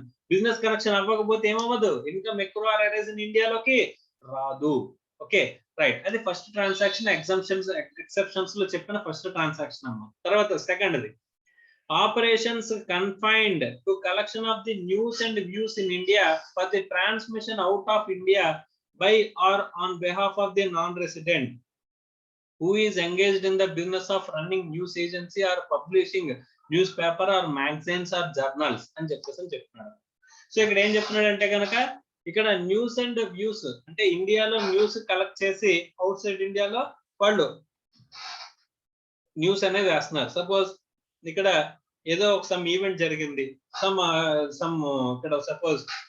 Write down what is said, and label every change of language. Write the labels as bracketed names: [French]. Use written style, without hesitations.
[Telugu] Business connection అవ్వకపోతే ఏమవ్వదు? Income ఎక్రూ are arise in ఇండియాలోకి రాదు. Okay, right. అది ఫస్ట్ ట్రాన్సాక్షన్. ఎక్సెప్షన్స్ లో చెప్పిన ఫస్ట్ ట్రాన్సాక్షన్ అమ్మా. [English] తర్వాత second operations confined to collection of the news and views in India for the transmission out of India by or on behalf of the non-resident who is engaged in the business of running news agency or publishing newspaper or magazines or journals [Telugu] అని చెప్తున్నాడు. So ఇక్కడ ఏం చెప్తున్నాడు అంటే కనుక ఇక్కడ news and views అంటే ఇండియాలో న్యూస్ కలెక్ట్ చేసి అవుట్ సైడ్ ఇండియాలో వాళ్ళు న్యూస్ అనేది వేస్తున్నారు. సపోజ్ ఇక్కడ ఏదో ఒక సమ్ ఈవెంట్ జరిగింది, సమ్ ఇక్కడ సపోజ్